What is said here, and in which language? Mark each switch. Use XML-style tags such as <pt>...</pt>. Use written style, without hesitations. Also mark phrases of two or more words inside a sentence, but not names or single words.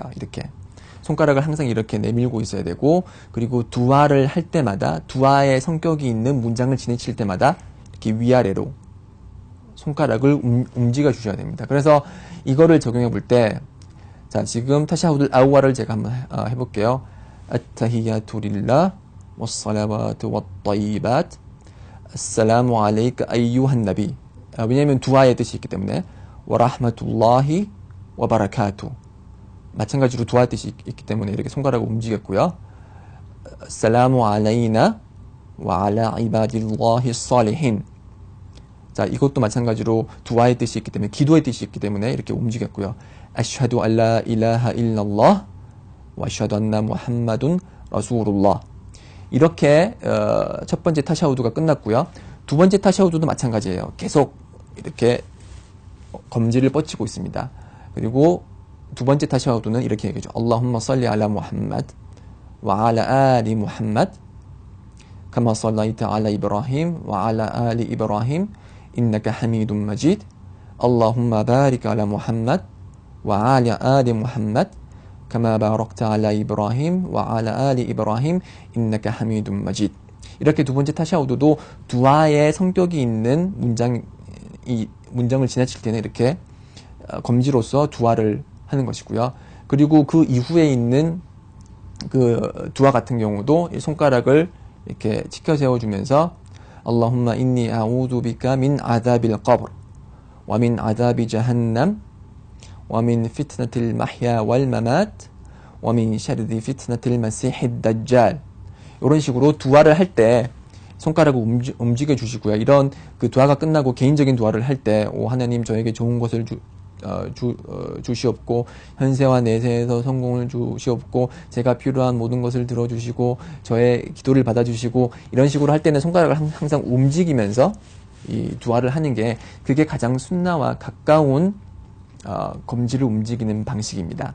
<ko>이렇게 손가락을 항상 이렇게 내밀고 있어야 되고 그리고 두아를 할 때마다 두아의 성격이 있는 문장을 지내칠 때마다 이렇게 위아래로 손가락을 움직여 주셔야 됩니다. 그래서 이거를 적용해 볼 때 자, 지금 타샤후드 아우아를 제가 한번 해볼게요.</ko> <ar>التحيات لله والصلوات والطيبات السلام عليك أيها النبي.</ar> <ko>왜냐하면 두아의 뜻이 있기 때문에</ko> <ar>ورحمة الله وبركاته</ar> <ko>마찬가지로 두아 뜻이 있기 때문에 이렇게 손가락을 움직였고요.</ko> <ar>السلام علينا و على عباد الله الصالحين</ar> <ko>자, 이것도 마찬가지로 두아의 뜻이 있기 때문에 기도의 뜻이 있기 때문에 이렇게 움직였고요.</ko> <ar>أشهد أن لا إله إلا الله و أشهد أن محمدا رسول الله</ar> <ko>이렇게 첫 번째 타샤우드가 끝났고요. 두 번째 타샤우드도 마찬가지예요. 계속 이렇게 검지를 뻗치고 있습니다. 그리고 두 번째 타샤우드는 이렇게 얘기하죠.</ko> <ar>اللهم صل على محمد وعلى آل محمد كما صليت على إبراهيم وعلى آل إبراهيم إنك حميد مجيد اللهم بارك على محمد وعلى آل محمد كما باركت على إبراهيم وعلى آل إبراهيم إنك حميد مجيد</ar> <ko>이렇게 두 번째 타샤우드도 두아의 성격이 있는 문장을 지나칠 때는 이렇게 검지로서 두아를 하는 것이고요. 그리고 그 이후에 있는 그 두아 같은 경우도 이 손가락을 이렇게 치켜 세워주면서</ko> <ar>اللهم إني أعوذ بك من عذاب القبر ومن عذاب جهنم ومن فتنة المحيا والممات ومن شر فتنة المسيح الدجال.</ar> <ko>이런 식으로 두아를 할 때 손가락을 움직여 주시고요. 이런 그 두아가 끝나고 개인적인 두아를 할 때, 오 하나님 저에게 좋은 것을 주시옵고 현세와 내세에서 성공을 주시옵고 제가 필요한 모든 것을 들어주시고 저의 기도를 받아주시고, 이런 식으로 할 때는 손가락을 항상 움직이면서 이 두아를 하는 게 그게 가장 순나와 가까운 검지를 움직이는 방식입니다.</ko>